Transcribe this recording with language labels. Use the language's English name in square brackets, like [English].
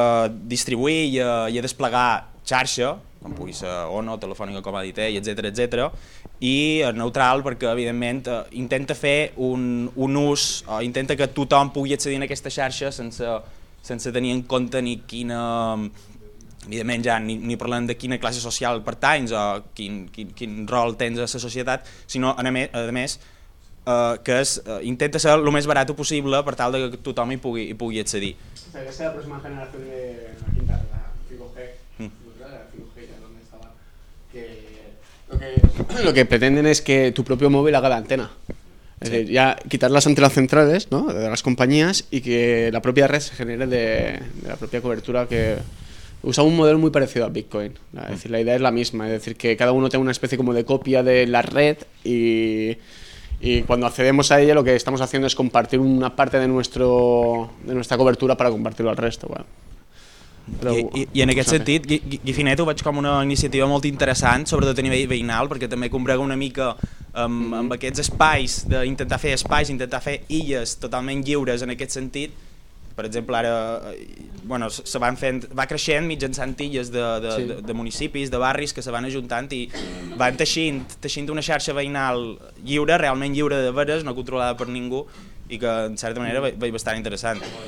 [Catalan] distribuir i a desplegar xarxa, com pugui ser ONO, Telefònica, com ha dit ell, etcètera, etcètera, i neutral perquè evidentment intenta fer un ús, intenta que tothom pugui accedir a aquesta xarxa sense tenir en compte ni quina, evidentment ja ni parlem de quina classe social pertanys o quin rol tens a la societat, sinó a més que és, intenta ser el més barat possible per tal de que tothom hi pugui accedir. Aquesta és la pròxima generació de la quinta, la 5G. [Spanish] Lo que pretenden es que tu propio móvil haga la antena. Es decir, ya quitar las antenas centrales, ¿no?, de las compañías, y que la propia red se genere de la propia cobertura, que usa un modelo muy parecido a Bitcoin. Es decir, la idea es la misma, es decir, que cada uno tenga una especie como de copia de la red y cuando accedemos a ella lo que estamos haciendo es compartir una parte de nuestra cobertura para compartirlo al resto. Bueno. [Catalan] I en aquest sentit, Guifinet ho veig com una iniciativa molt interessant, sobretot a nivell veïnal, perquè també combrega una mica amb aquests espais, d'intentar fer espais, intentar fer illes totalment lliures en aquest sentit. Per exemple, ara bueno, va creixent mitjançant illes de municipis, de barris que se van ajuntant i van teixint una xarxa veïnal lliure, realment lliure de veres, no controlada per ningú, i que en certa manera veig bastant interessant.